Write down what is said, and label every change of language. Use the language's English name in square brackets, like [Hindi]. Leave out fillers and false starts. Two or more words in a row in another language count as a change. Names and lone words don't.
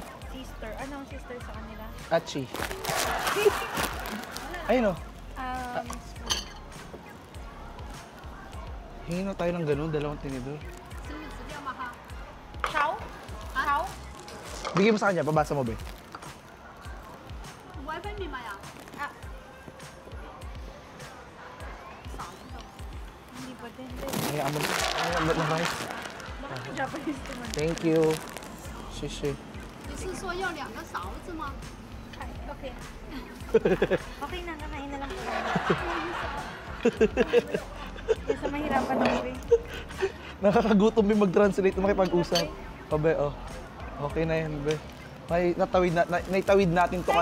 [Filipino] Sister. Ano ang sister sa kanila? Achi. Ayun o. Spoon. Hingin na tayo ng ganun, dalawang tinidor. Chow? Chow? Bigay mo sa kanya, pabasa mo, Be. [Chinese] WiFi 密码呀？ [Filipino] Hindi pa din. Hayaan mo na. Hayaan mo na, rice. Bakit Japanese naman? [English] Thank you. Shishi. [Chinese] 你是说要2个勺子吗？ [Filipino] Okay. Okay na, kakain na lang po. Kesa mahirapan na rin. Nakakagutom Be mag-translate na makipag-usap. Pabe, oh. Okay na yan, Be. May naitawid natin to